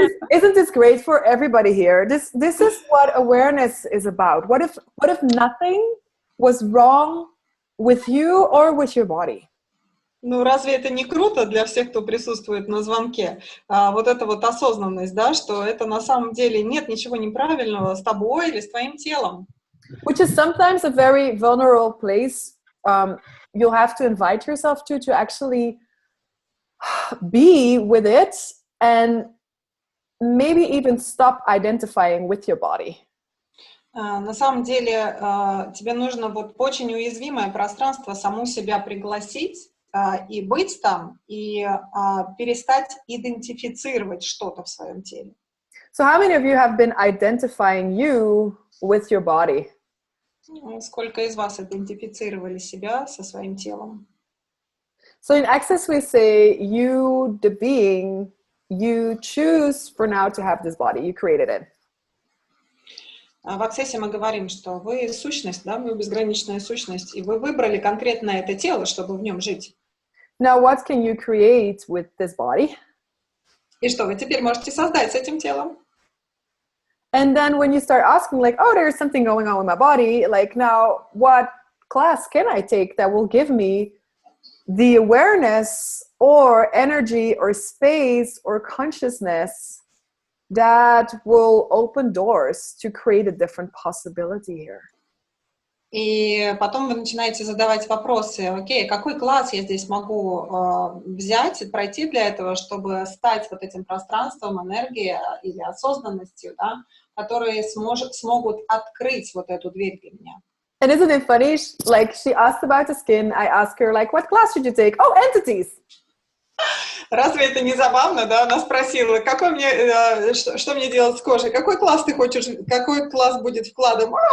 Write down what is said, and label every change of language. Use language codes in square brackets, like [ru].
[en] Isn't this great for everybody here? This is what awareness is about. What if nothing was wrong with you or with your body? [ru] Ну, разве это не круто для всех, кто присутствует на звонке? Вот эта вот осознанность, да, что это на самом деле нет ничего неправильного с тобой или с твоим телом. [en] Which is sometimes a very vulnerable place you'll have to invite yourself to actually be with it and maybe even stop identifying with your body. [ru] На самом деле тебе нужно вот в очень уязвимое пространство саму себя пригласить и быть там, и перестать идентифицировать что-то в своем теле. [en] So how many of you have been identifying you with your body? [ru] Сколько из вас идентифицировали себя со своим телом? [en] So in Access we say, you, the being, you choose for now to have this body. You created it. [ru] В Access мы говорим, что вы сущность, да, вы безграничная сущность, и вы выбрали конкретно это тело, чтобы в нем жить. [en] Now what can you create with this body? [ru] И что вы теперь можете создать с этим телом? [en] And then when you start asking like, oh, there's something going on with my body, like now what class can I take that will give me the awareness or energy or space or consciousness that will open doors to create a different possibility here? [ru] И потом вы начинаете задавать вопросы, окей, какой класс я здесь могу взять и пройти для этого, чтобы стать вот этим пространством энергии или осознанностью, да, которые смогут открыть вот эту дверь для меня. [en] And isn't it funny? Like she asked about the skin, I asked her like, what class should you take? Oh, entities. [ru] Разве это не забавно, да? Она спросила, что мне делать с кожей? Какой класс ты хочешь, какой класс будет вкладом?